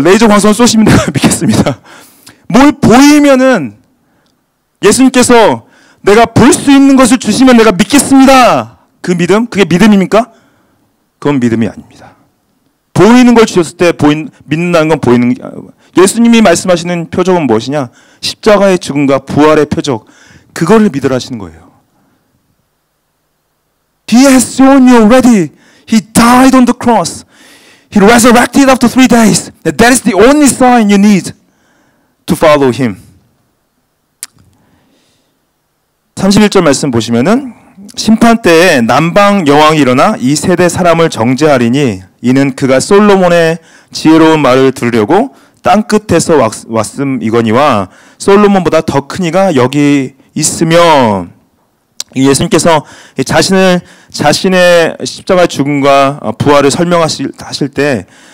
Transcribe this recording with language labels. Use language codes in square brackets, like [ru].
[ko] 레이저 광선 쏘시면 내가 믿겠습니다. 뭘 보이면은 예수님께서 내가 볼 수 있는 것을 주시면 내가 믿겠습니다. 그 믿음? 그게 믿음입니까? 그건 믿음이 아닙니다. 보이는 걸 주셨을 때 믿는다는 건 보이는 예수님이 말씀하시는 표적은 무엇이냐? 십자가의 죽음과 부활의 표적. 그거를 믿으라 하시는 거예요. [en] He has shown you already. He died on the cross. He resurrected after 3 days. That is the only sign you need to follow him. [ko] 31절 말씀 보시면은 심판 때에 남방 여왕이 일어나 이 세대 사람을 정죄하리니 이는 그가 솔로몬의 지혜로운 말을 들으려고 땅 끝에서 왔음이거니와 솔로몬보다 더 큰 이가 여기 있으며 예수님께서 자신의 십자가 죽음과 부활을 설명하실 때